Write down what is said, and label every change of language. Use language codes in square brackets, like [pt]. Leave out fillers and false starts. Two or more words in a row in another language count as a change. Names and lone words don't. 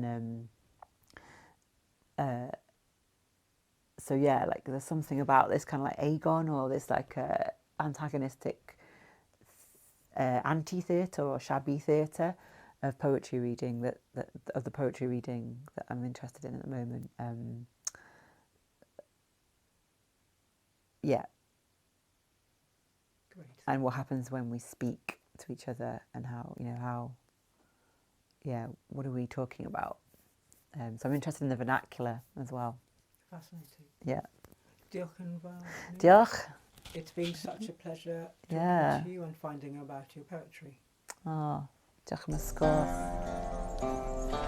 [en] And so yeah, like there's something about this kind of like agon, or this like antagonistic anti-theatre or shabby theatre of poetry reading that of the poetry reading that I'm interested in at the moment. Yeah, and what happens when we speak to each other, and how what are we talking about? So I'm interested in the vernacular as well. Fascinating. Yeah. [cy] Diolch yn fawr. Nia. Diolch. [en] It's been such a pleasure talking Yeah. to you and finding out about your poetry. [cy] Oh, diolch am y sgwrs.